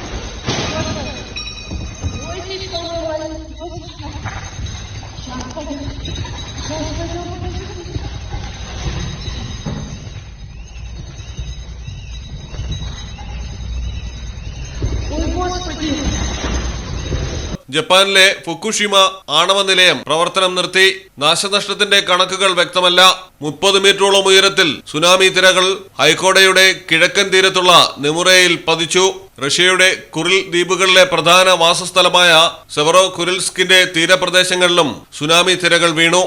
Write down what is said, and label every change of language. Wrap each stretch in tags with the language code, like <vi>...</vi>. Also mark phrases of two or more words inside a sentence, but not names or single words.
<ru>Ой, здесь голова, Господи! Сейчас пойдем. Сейчас пойдем. Ой, Господи!</ru> <ml>ജപ്പാനിലെ ഫുക്കുഷിമ ആണവ നിലയം പ്രവർത്തനം നിർത്തി. നാശനഷ്ടത്തിന്റെ കണക്കുകൾ വ്യക്തമല്ല. 30 മീറ്ററോളം ഉയരത്തിൽ സുനാമി തിരകൾ ഹൈക്കോടയുടെ കിഴക്കൻ തീരത്തുള്ള നെമുറയിൽ പതിച്ചു. റഷ്യയുടെ കുറിൽ ദ്വീപുകളിലെ പ്രധാന വാസസ്ഥലമായ സെവറോ കുരിൽസ്കിന്റെ തീരപ്രദേശങ്ങളിലും സുനാമി തിരകൾ വീണു.</ml>